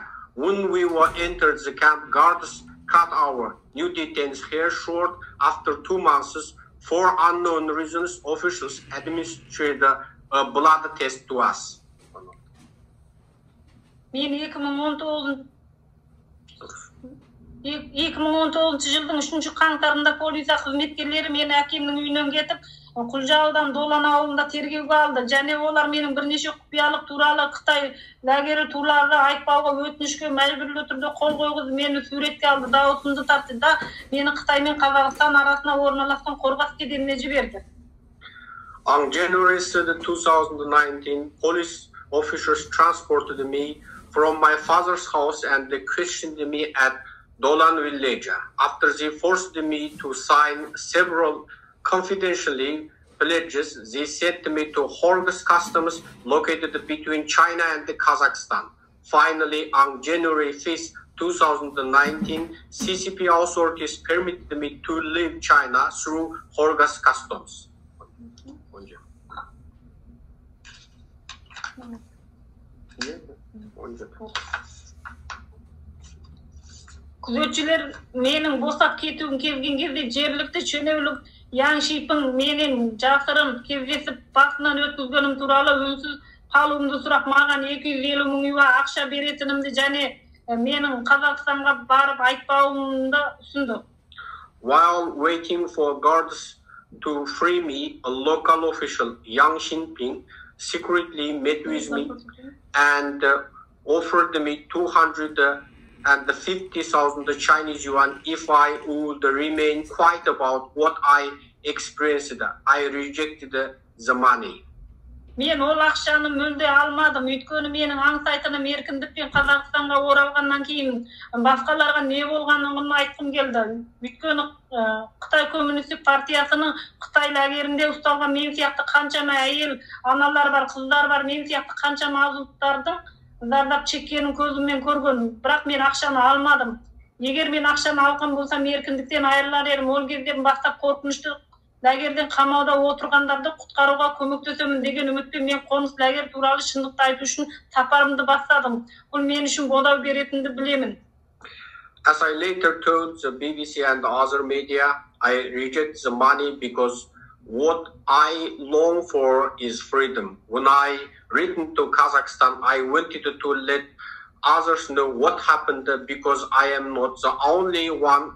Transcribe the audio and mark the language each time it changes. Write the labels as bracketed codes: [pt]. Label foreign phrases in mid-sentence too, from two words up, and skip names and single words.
[en] When we were entered the camp, guards cut our new detainees' hair short. After 2 months, for unknown reasons, officials administered a blood test to us. [kk] Men 2019 жылдың 3 қаңтарында полиция қызметкерлері мені әкемнің үйінен кетіп, Құлжаудан Долан ауылында тергеуге алды. Және олар менің бірнеше құпиялық туралы Қытай лагері туралы айтпауға өтінішке мәжбүрлі түрде қол қойғызып, мені суретке алды, дауысымды тартты да мені Қытай мен Қазақстан арасына орналасқан Қорғас кеденіне жіберді. [en] On January 3, 2019, police officers transported me from my father's house and they questioned me at Dolan village. After they forced me to sign several confidentially pledges, they sent me to Horgas customs located between China and Kazakhstan. Finally, on January 5, 2019, CCP authorities permitted me to leave China through Horgas customs. [kk] Күзетшілер менің босап кетуім келген кезде жергілікті шенеулік Яң Шипің менен жасырын кездесіп басынан өткізгенім туралы үнсіз қалуымды сұрап маған 250 мың юан ақша беретінімді және менің Қазақстанға барып айтпауымды ұсынды. [en] While waiting for guards to free me, a local official, Yang Xinping, secretly met with me and offered me 250,000 Chinese yuan if I would remain quiet about what I experienced. I rejected the money. [kk] Men ол ақшаны мүлде алмадым. Өйткені менің аңсайтыным еркіндікпен Қазақстанға оралғаннан кейін басқаларға не болғанын айтқым келді. Өйткені Қытай коммунистік партиясының Қытай лагерінде ұсталған мен сияқты қаншама әйел, аналар бар, қыздар бар, мен сияқты қаншама азаматтардың зардап шеккенін көзіммен көрген. Бірақ мен ақшаны алмадым. Егер мен ақшаны алған болсам еркіндіктен айырылар едім. Ол кезден бастап қорқынышты лагерден қамауда отырғандарды құтқаруға көмектесемін деген үмітпен мен қоныс лагер туралы шындықты айту үшін сапарымды бастадым. Бұл мен үшін қолдау беретінді білемін. [en] As I later told the BBC and other media, I reject the money because what I long for is freedom. When I returned to Kazakhstan, I wanted to let others know what happened because I am not the only one.